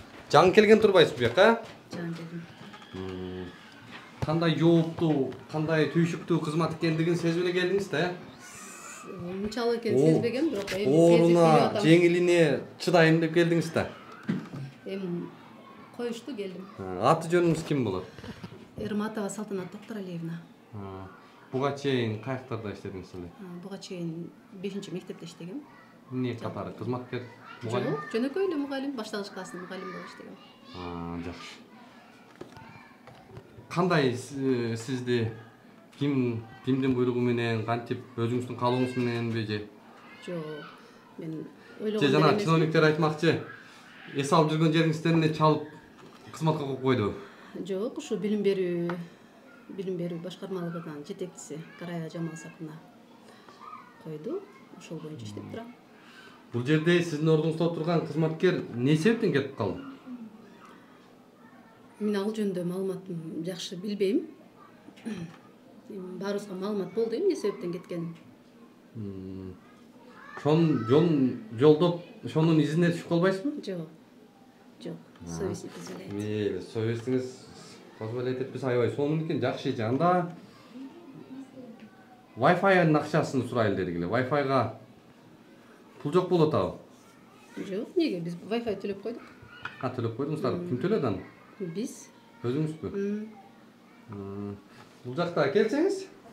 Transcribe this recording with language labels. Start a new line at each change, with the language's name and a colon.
Kyrgyz: Жаңы келген турбайсыз буяка? Жаңы келдим. Кандай жооптуу, кандай түйшүктүү кызмат экендигин сезип эле келдиңиз да? Унчалык экен сезбегем, бирок эми Ооруна, жеңилине чыдайм деп келдиңиз да? Эми коюшту келдим. Аты жөнүңүз ким болот? Эрматова Салтанат Токтуралиевна. Буга чейин каяктарда иштедиңиз эле? Буга чейин 5-мектепте иштегем. Эмне катары? Кызматкер, мугалим? Жок, жөнөкөй эле мугалим, башталгыч класстын мугалими болуп иштегем. Жакшы. Кандай сизди кимдин буйругу менен, кантип өзүңүздүн каалооңуз мененби же? Жок, мен Же ойлогондой жана эмес. чиновниктер айтмакчы, эс алып жүргөн жериңизден эле чалып кызматка коюп койду. Жок, ушу билим берүү башкармалыгынын жетекчиси Карая Жамалсапына койду. Ошол боюнча иштеп турам. Бул жерде сиздин ордуңузда отурган кызматкер эмне себептен кетип калды? Мен ал жөнүндө маалыматым жакшы билбейм. Баарыбызга маалымат болду эмне себептен кеткенин. Жолдоп, ошонун изине түшүп калбайсызбы? Жок. Жок,
Russian: совесть не позволяет.
Kyrgyz: Мейли, совестиңиз позволяет этпесе аябай сонун экен, жакшы эже. Анда Wi-Fi'нын акчасын сурайлы дедик эле. Wi-Fi'га пул жок болуп атабы? Жок, неге? Биз Wi-Fi төлөп койдук. Төлөп койдуңуздар. Ким төлөдү аны? Биз. Өзүңүзбү? Бул жакта келсеңиз.